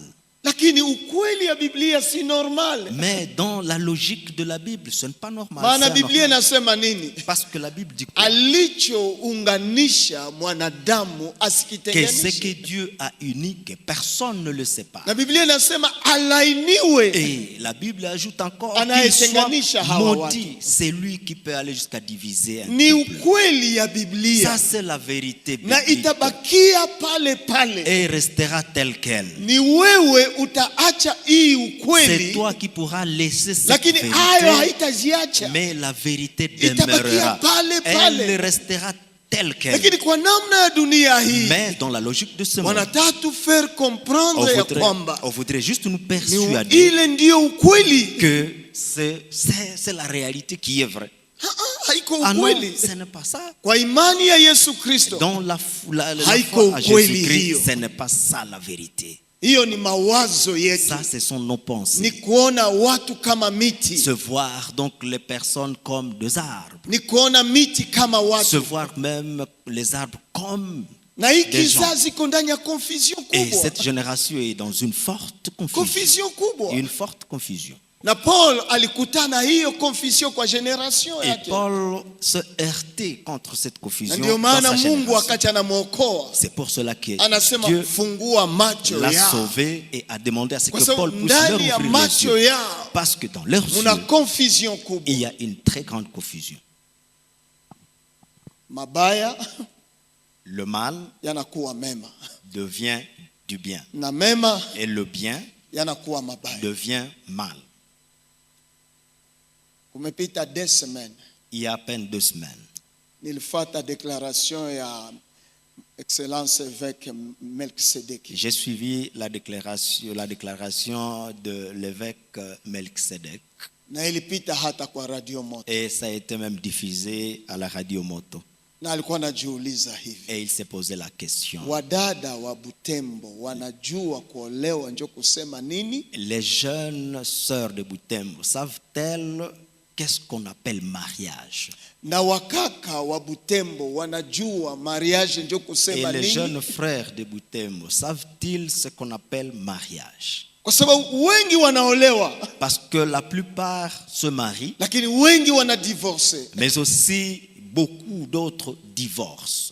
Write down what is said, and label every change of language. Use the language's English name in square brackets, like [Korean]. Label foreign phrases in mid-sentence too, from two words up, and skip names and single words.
[Swahili] Lakini ukweli ya Biblia si normal. [French] Mais dans la logique de la Bible, ce n'est pas normal. [Swahili] Maana [French] C'est [Swahili] Biblia [French] anormal. [Swahili] inasema nini? [French] Parce que la Bible dit quoi? [Swahili] Alichounganisha mwanadamu [French] Que ce que [Swahili] asikitenganishe. [French] Dieu a uni, que personne ne le sépare. [Swahili] Na Biblia inasema alainiwe. [French] Et la Bible ajoute encore qu'il [Swahili] Anayetenganisha [French] soit [Swahili] hawa [French] maudit. C'est lui qui peut aller jusqu'à diviser un [Swahili] Ni [French] couple. [Swahili] ukweli ya Biblia. [French] Ça, c'est la vérité [Swahili] Na [French] biblique. [Swahili] itabakia pale pale. [French] Et restera telle qu'elle. [Swahili] Ni wewe utaacha hii [French] C'est [Swahili] ukweli, [French] toi qui pourras laisser cette [Swahili] lakini hayo [French] vérité. [Swahili] haitaziacha. [French] Mais la vérité [Swahili] Itabakia [French] demeurera. [Swahili] pale pale. [French] Elle restera telle qu'elle. [Swahili] Lakini kwa namna ya dunia hii [French] Mais dans la logique de ce monde, [Swahili] wanataka tu [French] faire comprendre [Swahili] ya kwamba [French] on voudrait juste nous [Swahili] ni [French] persuader [Swahili] ile ndiyo ukweli. [French] que c'est la réalité qui est vraie. [Swahili] Haiko [French] Ah non, [Swahili] ukweli. [French] ce n'est pas ça. [Swahili] Kwa imani ya Yesu Kristo, [French] Dans la [Swahili] Haiko [French] foi à [Swahili] ukweli [French] Jésus-Christ, [Swahili] hiyo. [French] ce n'est pas ça la vérité. [Swahili] hiyo ni mawazo yetu, [French] Ça, ce sont nos [Swahili] ni [French] pensées. [Swahili] kuona watu kama miti, [French] Se voir donc les personnes comme des arbres. [Swahili] ni kuona miti kama [French] Se [Swahili] watu. [French] voir même les arbres comme. [Swahili] Na hii [French] des gens. [Swahili] kizazi iko ndani ya confusion [French] Et [Swahili] kubwa, [French] cette génération est dans une forte confusion. [Swahili] confusion kubwa. [French] Une forte confusion. [Swahili] Na Paul alikutana hiyo confusion kwa generation [French] Et [Swahili] yake, [French] Paul se heurtait contre cette [Swahili] na [French] confusion [Swahili] ndio [French] dans [Swahili] maana [French] sa [Swahili] Mungu [French] génération. [Swahili] akacha anamwokoa, [French] C'est pour cela que [Swahili] anasema [French] Dieu [Swahili] fungua macho [French] l'a [Swahili] yao, [French] sauvé et a demandé à ce [Swahili] kwa [French] que Paul [Swahili] sababu [French] puisse leur [Swahili] ndani ya [French] ouvrir les [Swahili] macho [French] yeux. [Swahili] yao [French] Parce que dans leurs [Swahili] muna [French] yeux, [Swahili] confusion kubwa. [French] il y a une très grande confusion. [Swahili] mabaya [French] Le mal [Swahili] yanakuwa mema [French] devient du bien. [Swahili] na mema [French] Et le bien [Swahili] yanakuwa mabaya. [French] devient mal. [Swahili] Kumepita 2 semaines [French] Il y a à peine 2 semaines, [Swahili] nilifuata déclaration ya [French] Excellence évêque [Swahili] Melkisedeki. [French] j'ai suivi la déclaration de l'évêque Melchizedek. [Swahili] Na ilipita hata kwa Radio Moto. [French] Et ça a été même diffusé à la radio Moto. [Swahili] Na alikuwa anajiuliza hivi. [French] Et il s'est posé la question. [Swahili] Wadada wa Butembo wanajua kuolewa njo kusema nini? [French] Les jeunes sœurs de Butembo savent-elles qu'est-ce qu'on appelle mariage? [Swahili] Na wakaka wa Butembo wanajua mariage njo [French] Et [Swahili] kusema [French] les [Swahili] nini? [French] jeunes frères de Butembo savent-ils ce qu'on appelle mariage? [Swahili] Kwa sababu wengi wanaolewa [French] Parce que la plupart se marient, [Swahili] lakini wengi wanadivorce. [French] mais aussi beaucoup d'autres divorcent.